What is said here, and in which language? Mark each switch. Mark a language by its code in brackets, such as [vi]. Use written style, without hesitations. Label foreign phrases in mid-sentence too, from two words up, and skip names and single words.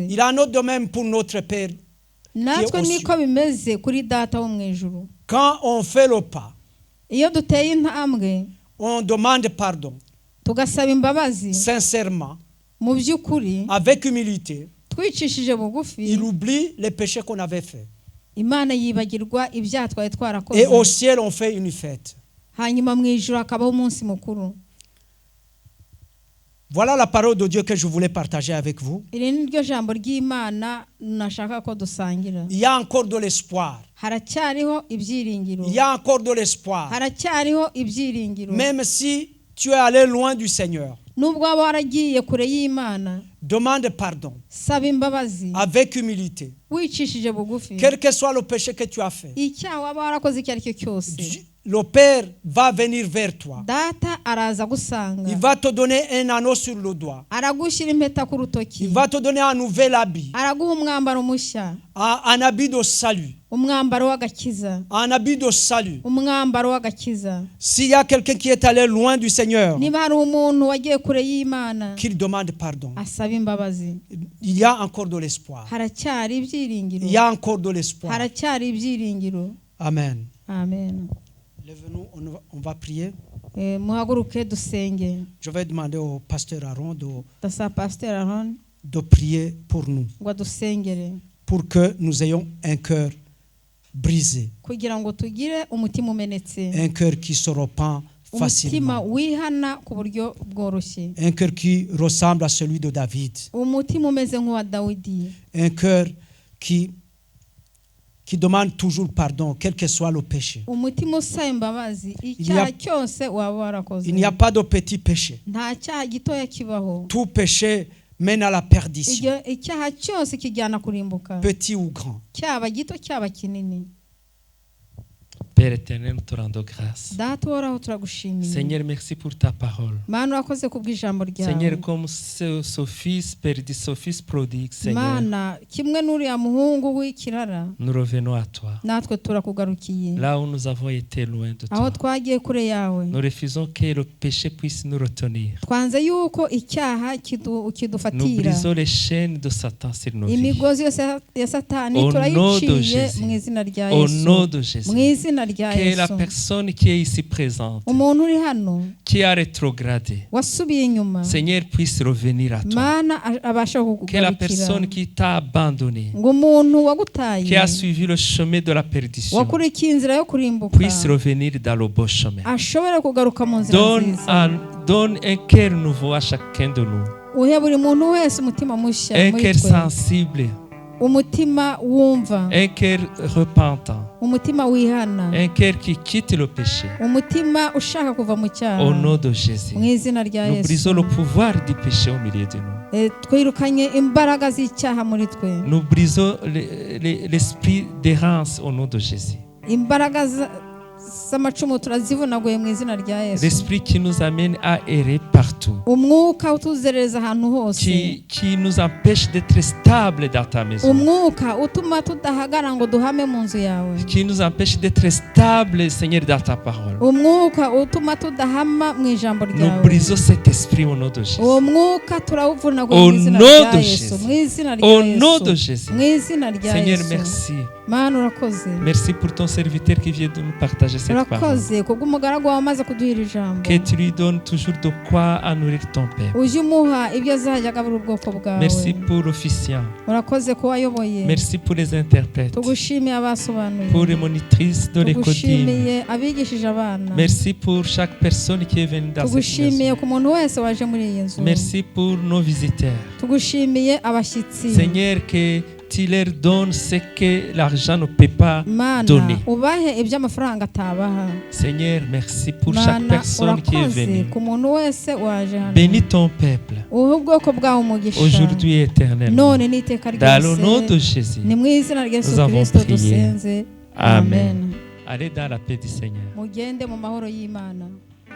[fr] Il en est de même pour notre Père. [rw] Natwe niko bimeze kuri data wo mu ijuru. [fr] Quand on fait le pas, [rw] iyo duteye intambwe, [fr] on demande pardon. [rw] Tugasaba imbabazi. [fr] Sincèrement. [rw] Mu by'ukuri. [fr] Avec humilité. [rw] Twicishije bugufi. [fr] Il oublie les péchés qu'on avait fait. [rw] Imana yibagirwa ibyaha twari twarakoze. [fr] Et au ciel on fait une fête. [rw] Hanyuma mu ijuru akabaho umunsi mukuru. [fr] Voilà la parole de Dieu que je voulais partager avec vous. Il y a encore de l'espoir. Il y a encore de l'espoir. Même si tu es allé loin du Seigneur. demande pardon [rw] saba imbabazi [fr] avec humilité. [rw] wicishije bugufi. [fr] Quel que soit le péché que tu as fait, [rw] icyaha waba warakoze icyo ari cyo cyose, [fr] le Père va venir vers toi. [rw] data araza [fr] Il [rw] gusanga, [fr] va te donner un anneau sur le doigt. [rw] aragushyira impeta ku rutoki, [fr] Il va te donner un nouvel habit, [rw] araguha umwambaro mushya, [fr] un habit de salut. [rw] umwambaro w'agakiza, [fr] Un habit de salut. [rw] umwambaro w'agakiza. [fr] S'il y a quelqu'un qui est allé loin du Seigneur, [rw] niba hari umuntu wagiye kure y'Imana, [fr] qu'il demande pardon. [rw] asaba imbabazi. [fr] Il y a encore de l'espoir. [rw] haracyari ibyiringiro, [fr] Il y a encore de l'espoir. [rw] haracyari ibyiringiro. Amen. Amen. [fr] Lève-nous, on va prier. [rw] Muhaguruke dusenge. [fr] Je vais demander au pasteur Aaron [rw] Ndasaba Pasteur Aaron [fr] de prier pour nous, [rw] ngo adusengere [fr] pour que nous ayons un cœur brisé, [rw] kugira ngo tugire umutima umenetse, [fr] un cœur qui se repent [rw] umutima [fr] facilement, [rw] wihana ku buryo bworoshye, [fr] un cœur qui ressemble à celui de David, [rw] umutima umeze nk'uwa Dawidi, [fr] un cœur qui demande toujours pardon, quel que soit le péché. [rw] umutima usaba imbabazi icyaha cyose waba warakoze. [fr] Il n'y a pas de petit péché. [rw] nta cyaha gitoya kibaho, [fr] Tout péché mène à la perdition, [rw] icyaha cyose kijyana kurimbuka, [fr] petit ou grand. [rw] cyaba gito cyaba kinini. [fr] Père éternel, nous te rendons grâce. [rw] Data uhoraho turagushimiye. [fr] Seigneur, merci pour ta parole. [rw] Mana urakoze kubw'ijambo ryawe. [fr] Seigneur, comme ce fils perdu, ce fils prodigue, Seigneur, [rw] Mana kimwe n'uriya muhungu w'ikirara, [fr] nous revenons à toi. [rw] natwe turakugarukiye. [fr] Là où nous avons été loin de [rw] aho [fr] toi, [rw] twagiye kure yawe, [fr] nous refusons que le péché puisse nous retenir. [rw] twanze yuko icyaha [fr] Nous [rw] kidufatira. [fr] brisons les chaînes de Satan sur nos vies. [rw] imigozi yose ya Satani [fr] Au nom de [rw] turayiciye [fr] Jésus. [rw] mu izina rya [fr] Au [rw] Yesu. [fr] nom de Jésus. [rw] mu izina rya [fr] Que la [rw] Yesu. [fr] personne qui est ici présente, [rw] umuntu uri hano [fr] qui a rétrogradé, [rw] wasubiye inyuma, [fr] Seigneur, puisse revenir à toi. [rw] Mana abasha [fr] Que la [rw] kukugarukira. [fr] personne qui t'a abandonné, [rw] ngo umuntu [fr] qui [rw] wagutaye, [fr] a suivi le chemin de la perdition, [rw] wakurikiye inzira yo kurimbuka, [fr] puisse revenir dans le beau chemin. [rw] ashobore kugaruka mu nzira nziza. [fr] Donne un cœur nouveau à chacun de nous. [rw] uhe buri muntu wese umutima mushya [fr] Un [rw] muri [fr] cœur [rw] twe, [fr] sensible, [rw] umutima wumva, [fr] un cœur repentant, [rw] umutima wihana, [fr] un cœur qui quitte le péché. [rw] umutima ushaka kuva mu cyaha. [fr] Au nom de Jésus, [rw] mu izina rya [fr] nous [rw] Yesu. [fr] brisons le pouvoir du péché au milieu de nous. [rw] twirukanye imbaraga z'icyaha muri twe, [fr] Nous brisons l'esprit d'errance au nom de Jésus. [rw] imbaraga z'amacumu turazivunaguye mu izina rya Yesu. [fr] L'esprit qui nous amène à errer partout, [rw] umwuka utuzereza ahantu hose, [fr] qui nous empêche d'être stable dans ta maison, [rw] umwuka utuma tudahagara ngo duhame mu nzu yawe, [fr] qui nous empêche d'être stable, Seigneur, dans ta parole. [rw] umwuka utuma tudahama mu ijambo [fr] Nous [rw] ryawe. [fr] brisons cet esprit au nom de Jésus. [rw] uwo mwuka turawuvunaguye [fr] Au [rw] mu izina [fr] nom [rw] rya [fr] de [rw] Yesu, [fr] Jésus. [rw] mu izina rya [fr] Au nom de [rw] Yesu, [fr] Jésus. [rw] mu izina rya [fr] Seigneur, [rw] Yesu. [fr] merci. [rw] Mana urakoze, [fr] Merci pour ton serviteur qui vient de nous partager cette parole. [rw] urakoze kubw'umugaragu wawe amaze kuduhira ijambo, [fr] Que tu lui donnes toujours de quoi à nourrir ton peuple. [rw] uje umuha ibyo azajya agabura ubwoko bwawe. [fr] Merci pour l'officiant. [rw] urakoze ko wayoboye, [fr] Merci pour les interprètes. [rw] tugushimiye abasobanuye, [fr] Pour les monitrices de l'école. [rw] tugushimiye abigishije abana, [fr] Merci pour chaque personne qui est venue dans cette [rw] tugushimiye [fr] maison. [rw] ku muntu wese waje muri iyi nzu, [fr] Merci pour nos visiteurs. [rw] tugushimiye abashyitsi. [fr] Seigneur, que tu leur donnes ce que l'argent ne peut pas [rw] Mana [fr] donner. [rw] ubahe ibyo amafaranga atabaha. [fr] Seigneur, merci pour chaque [rw] Mana [fr] personne qui est [rw] urakoze [fr] venue. [rw] ku muntu wese waje hano. [fr] Bénis ton peuple, [rw] uhe ubwoko bwawe umugisha [fr] aujourd'hui et éternellement. [rw] none n'iteka [fr] Dans le nom de [rw] ryose, [fr] Jésus, [rw] ni mu izina rya Yesu [fr] nous avons [rw] Kristo [fr] prié. [rw] dusenze. Amen. [fr] Allez dans la paix du Seigneur. [rw] mugende mu mahoro y'Imana.